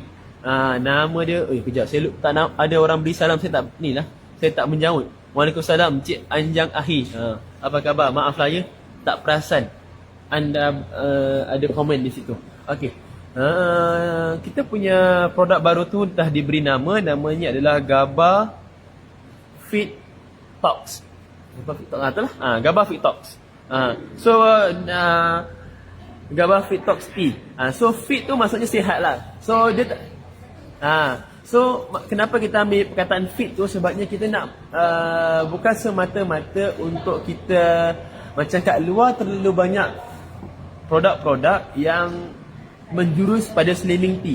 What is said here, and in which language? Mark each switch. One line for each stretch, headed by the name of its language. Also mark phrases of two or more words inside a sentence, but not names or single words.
Malay: Nama dia, kejap saya lupa, ada orang beri salam, saya tak menjawab. Waalaikumsalam Cik Anjang Ahi. Apa khabar? Maaf lah ya, tak perasan anda ada komen di situ. Okey. Kita punya produk baru tu dah diberi namanya adalah GABA Fit Tox. GABA Fit Tox. GABA Fit Tox Tea. So fit tu maksudnya sihat lah. So dia kenapa kita ambil perkataan fit tu, sebabnya kita nak bukan semata-mata untuk kita macam kat luar terlalu banyak produk-produk yang menjurus pada
English: slimming tea.